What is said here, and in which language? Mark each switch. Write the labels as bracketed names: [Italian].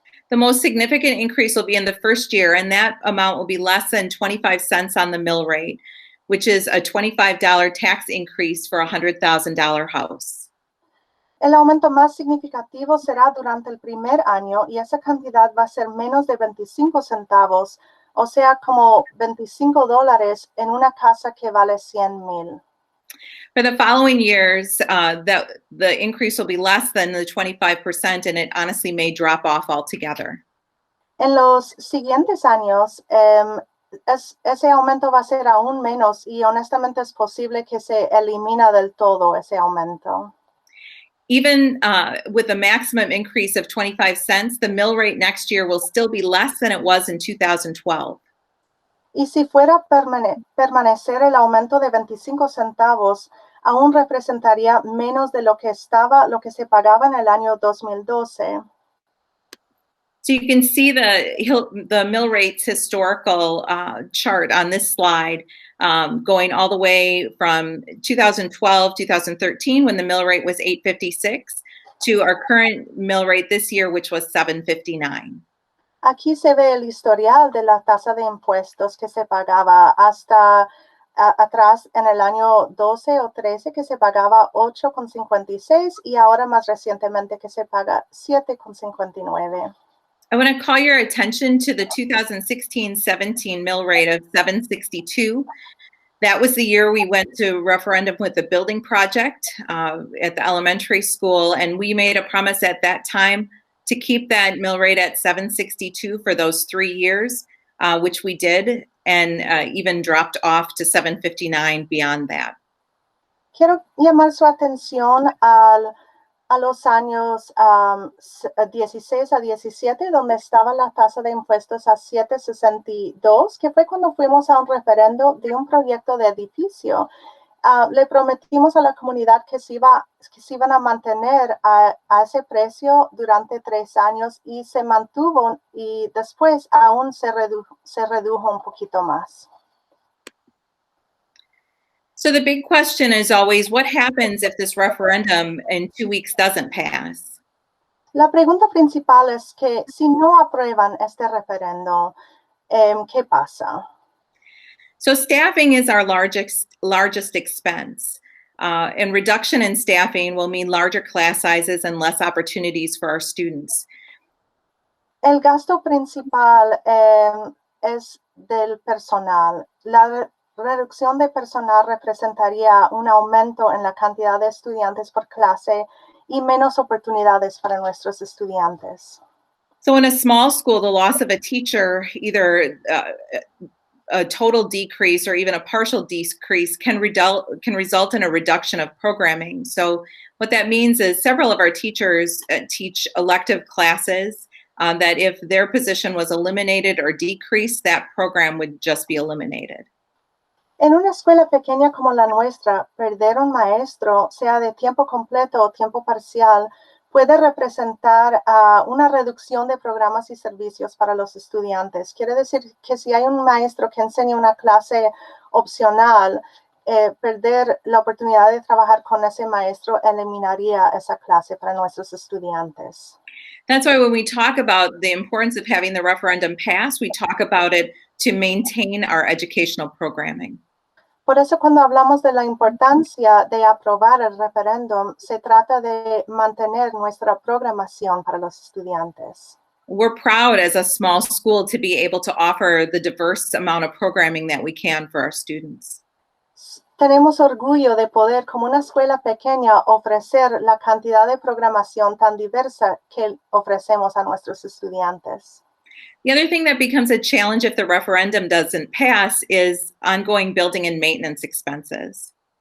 [English] The most significant increase will be in the first year, and that amount will be less than 25 cents on the mill rate, which is a $25 tax increase for a $100,000 house. [Spanish] El aumento más significativo será durante el primer año y esa cantidad va a ser menos de 25 centavos, o sea, como $25 en una casa que vale 100,000. [English] For the following years, the increase will be less than the 25%, and it honestly may drop off altogether. [Spanish] En los siguientes años, ese aumento va a ser aún menos y honestamente es posible que se elimina del todo ese aumento. [English] Even with a maximum increase of 25 cents, the mill rate next year will still be less than it was in 2012. [Spanish] Y si fuera permanecer el aumento de 25 centavos, aún representaría menos de lo que se pagaba en el año 2012. [English] So you can see the mill rates historical chart on this slide, going all the way from 2012, 2013, when the mill rate was $8.56, to our current mill rate this year, which was $7.59. [Spanish] Aquí se ve el historial de la tasa de impuestos que se pagaba hasta atrás en el año 12 o 13 que se pagaba 8.56 y ahora más recientemente que se paga 7.59. [English] I want to call your attention to the 2016-17 mill rate of $7.62. That was the year we went to referendum with the building project at the elementary school, and we made a promise at that time to keep that mill rate at $7.62 for those 3 years, which we did, and even dropped off to $7.59 beyond that. [Spanish] Quiero llamar su atención a los años 16 a 17, donde estaba la tasa de impuestos a 7.62, que fue cuando fuimos a un referendo de un proyecto de edificio. Le prometimos a la comunidad que se iban a mantener a ese precio durante 3 años y se mantuvo y después aún se redujo un poquito más. [English] So the big question is always, what happens if this referendum in 2 weeks doesn't pass? [Spanish] La pregunta principal es que si no aprueban este referendo, ¿qué pasa? [English] So staffing is our largest expense, and reduction in staffing will mean larger class sizes and less opportunities for our students. [Spanish] El gasto principal es del personal. La reducción de personal representaría un aumento en la cantidad de estudiantes por clase y menos oportunidades para nuestros estudiantes. [English] So in a small school, the loss of a teacher, either a total decrease or even a partial decrease, can result in a reduction of programming. So what that means is several of our teachers teach elective classes that if their position was eliminated or decreased, that program would just be eliminated. [Spanish] En una escuela pequeña como la nuestra, perder un maestro, sea de tiempo completo o tiempo parcial, puede representar una reducción de programas y servicios para los estudiantes. Quiere decir que si hay un maestro que enseña una clase opcional, perder la oportunidad de trabajar con ese maestro eliminaría esa clase para nuestros estudiantes. [English] That's why when we talk about the importance of having the referendum pass, we talk about it to maintain our educational programming. [Spanish] Por eso cuando hablamos de la importancia de aprobar el referéndum, se trata de mantener nuestra programación para los estudiantes. [English] We're proud as a small school to be able to offer the diverse amount of programming that we can for our students. [Spanish] Tenemos orgullo de poder, como una escuela pequeña, ofrecer la cantidad de programación tan diversa que ofrecemos a nuestros estudiantes. [English] The other thing that becomes a challenge if the referendum doesn't pass is ongoing building and maintenance expenses.